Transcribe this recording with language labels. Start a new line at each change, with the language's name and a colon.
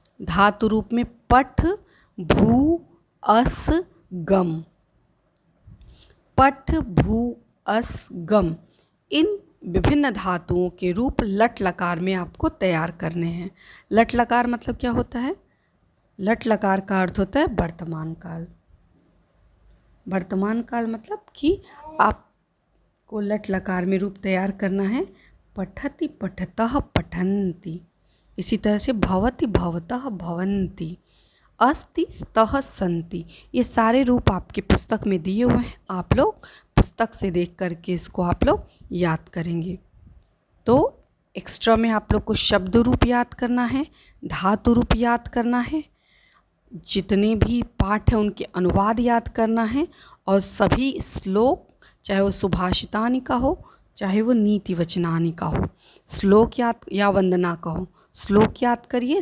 Hindi: धातु रूप में पठ, भू, अस, गम, पठ, भू, अस, गम, इन विभिन्न धातुओं के रूप लट लकार में आपको तैयार करने हैं। लट लकार मतलब क्या होता है? लट लकार का अर्थ होता है वर्तमान काल। वर्तमान काल मतलब कि आपको लट लकार में रूप तैयार करना है।
Sanskrit: पठति पठतः पठन्ति, इसी तरह से भवति भवतः भवन्ति, अस्ति स्तः सन्ति।
Hindi: ये सारे रूप आपके पुस्तक में दिए हुए हैं। आप लोग पुस्तक से देख करके इसको आप लोग याद करेंगे। तो एक्स्ट्रा में आप लोग को शब्द रूप याद करना है, धातु रूप याद करना है, जितने भी पाठ हैं उनके अनुवाद याद करना है, और सभी श्लोक, चाहे वो सुभाषितानि का हो, चाहे वो नीति वचनानि का हो, श्लोक याद या वंदना का हो, श्लोक याद करिए।